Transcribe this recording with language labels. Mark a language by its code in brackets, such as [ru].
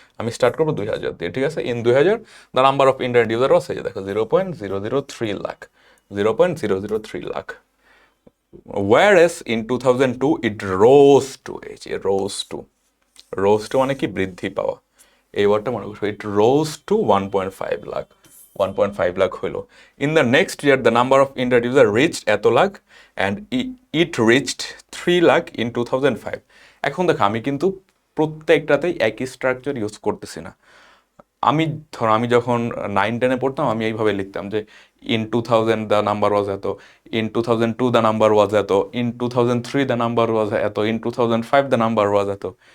[bn] আমি স্টার্ট করবো 2000 দিয়ে, ঠিক আছে? [en] in 2000 the number of internet user [bn] আছে, দেখো 0.003 lakh, 0.003 lakh. [en] Whereas in 2002 it rose to, [bn] এই যে [en] rose to [bn] মানে কি বৃদ্ধি পাওয়া, এই ওয়ার্ডটা মনে করছো, [en] it rose to 1.5 lakh, 1.5 lakh [bn] হইলো। [en] In the next year the number of internet user reached [bn] এত lakh [en] and it reached 3 lakh in 2005। [bn] এখন দেখো আমি কিন্তু প্রত্যেকটাতেই একই স্ট্রাকচার ইউজ করতেছি না। আমি ধরো আমি যখন 9-10-এ পড়তাম আমি এইভাবে লিখতাম যে [en] in 2000 the number was এত, [bn] ইন 2002 দ্য নাম্বার ওয়াজ এত, ইন 2003 দ্য নাম্বার ওয়াজ এত, ইন 2005 দ্য নাম্বার ওয়াজ এত।